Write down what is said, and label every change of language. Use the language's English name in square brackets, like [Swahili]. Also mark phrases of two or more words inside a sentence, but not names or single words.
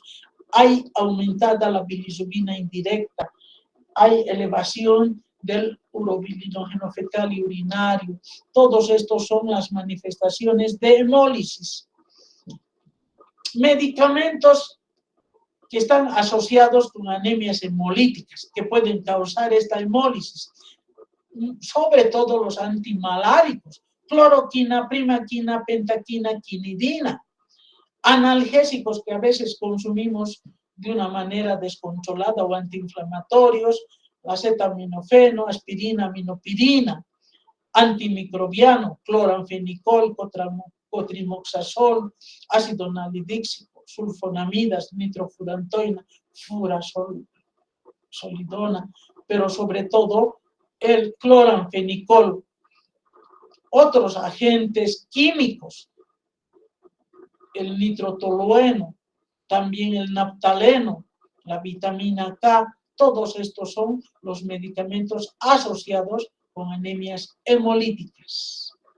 [Spanish] Hay aumentada la bilirrubina indirecta, hay elevación del urobilinógeno fecal y urinario. Todos estos son las manifestaciones de hemólisis. Medicamentos que están asociados con anemias hemolíticas, que pueden causar esta hemólisis, sobre todo los antimaláricos, cloroquina, primaquina, pentaquina, quinidina, analgésicos que a veces consumimos de una manera descontrolada o antiinflamatorios, acetaminofeno, aspirina, aminopirina, antimicrobiano, cloranfenicol, cotrimoxazol, ácido nalidíxico, sulfonamidas, nitrofurantoína, furasolidona, pero sobre todo el cloranfenicol. Otros agentes químicos, el nitrotolueno, también el naptaleno, la vitamina K, todos estos son los medicamentos asociados con anemias hemolíticas.